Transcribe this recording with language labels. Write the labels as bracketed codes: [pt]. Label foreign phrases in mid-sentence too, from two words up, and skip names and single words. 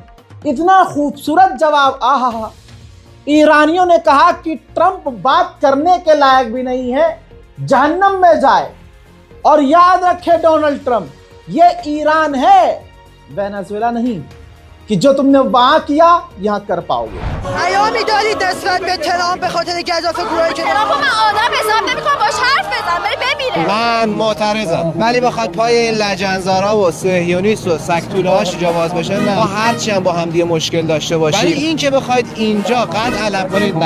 [hi] इतना खूबसूरत जवाब, आहा। ईरानियों ने कहा कि ट्रंप बात करने के लायक भी नहीं है, जहन्नम में जाए। और याद रखे डोनाल्ड ट्रंप, ये ईरान है, वेनेजुएला नहीं, कि जो तुमने वहां किया यहां कर पाओगे। [fa] پیامی دارید نسبت به ترامپ به خاطر گزاف گروهی که ترامپ من آدم حساب نمی‌کنم، باش حرف بزن، بری بمیره. من معترضم، ولی بخواد پای این لجنزارا و صهیونیست و سکتوله‌ها شیجا باز بشه نه. ما هرچی هم با هم دیگه مشکل داشته باشیم، ولی این که بخواید اینجا قد علم کنید نه.